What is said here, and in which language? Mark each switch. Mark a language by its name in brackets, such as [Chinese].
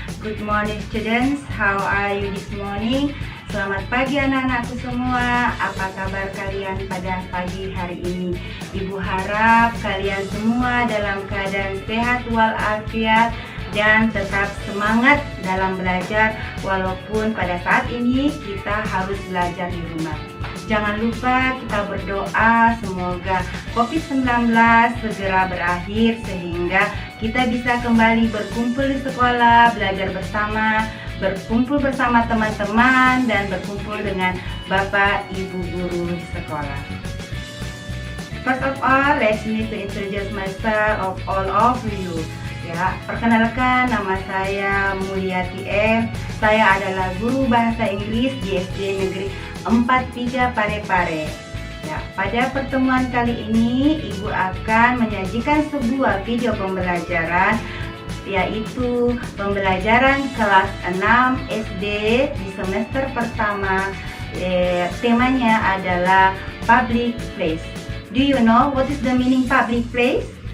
[English] Good morning students, how are you this morning? [Indonesian] Selamat pagi anak-anakku semua. Apa kabar kalian pada pagi hari ini? Ibu harap kalian semua dalam keadaan sehat walafiat dan tetap semangat dalam belajar walaupun pada saat ini kita harus belajar di rumah. Jangan lupa kita berdoa semoga COVID-19 segera berakhir sehingga kita bisa kembali berkumpul di sekolah, belajar bersama, berkumpul bersama teman-teman, dan berkumpul dengan Bapak Ibu guru di sekolah. [English] First of all, let me to introduce myself of all of you. [Indonesian] Ya, perkenalkan, nama saya Mulyati M. Saya adalah guru bahasa Inggris di SD Negeri 43 Parepare. Ya, pada pertemuan kali ini Ibu akan menyajikan sebuah video pembelajaran, yaitu pembelajaran kelas 6 SD di semester pertama. Temanya adalah public place. [English] Do you know what is the meaning public place?